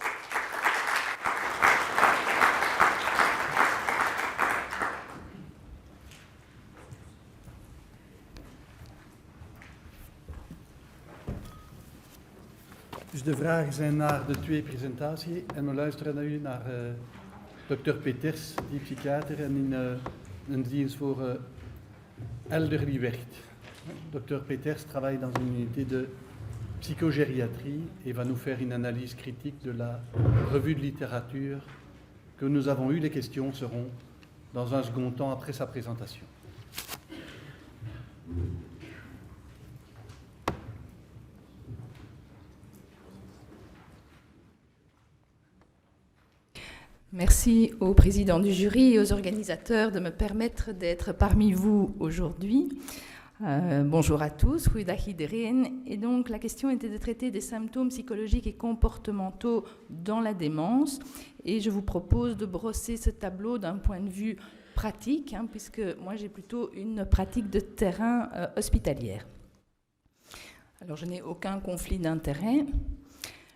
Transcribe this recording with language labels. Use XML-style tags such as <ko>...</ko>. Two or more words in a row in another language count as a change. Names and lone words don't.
<nl>Dus de vragen zijn naar de 2 presentaties en we luisteren naar u, naar Dr. Peters, die psychiater en in een dienst voor elderly werkt. Dr.</nl> <fr>Peters travaille dans une unité de psychogériatrie et va nous faire une analyse critique de la revue de littérature que nous avons eue. Les questions seront dans un second temps après sa présentation. Merci au président du jury et aux organisateurs de me permettre d'être parmi vous aujourd'hui. Bonjour à tous,</fr> <nl>goeiedag iedereen.</nl> <fr>Et donc la question était de traiter des symptômes psychologiques et comportementaux dans la démence. Et je vous propose de brosser ce tableau d'un point de vue pratique, puisque moi j'ai plutôt une pratique de terrain hospitalière. Alors je n'ai aucun conflit d'intérêt.</fr>